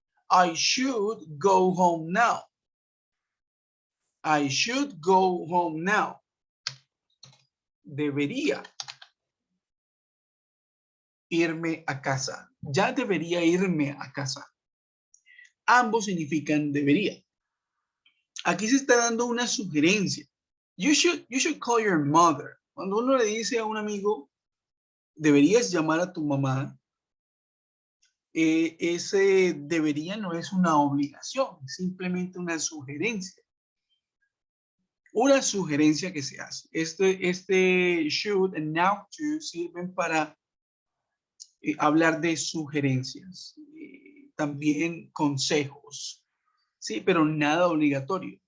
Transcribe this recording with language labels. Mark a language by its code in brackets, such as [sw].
[en] I should go home now. I should go home now. [es] Debería irme a casa. Ya debería irme a casa. Ambos significan debería. Aquí se está dando una sugerencia. [en] You should call your mother. [es] Cuando uno le dice a un amigo, deberías llamar a tu mamá, ese debería no es una obligación, simplemente una sugerencia. Una sugerencia que se hace. Este should and now to sirven para hablar de sugerencias, también consejos, sí, pero nada obligatorio.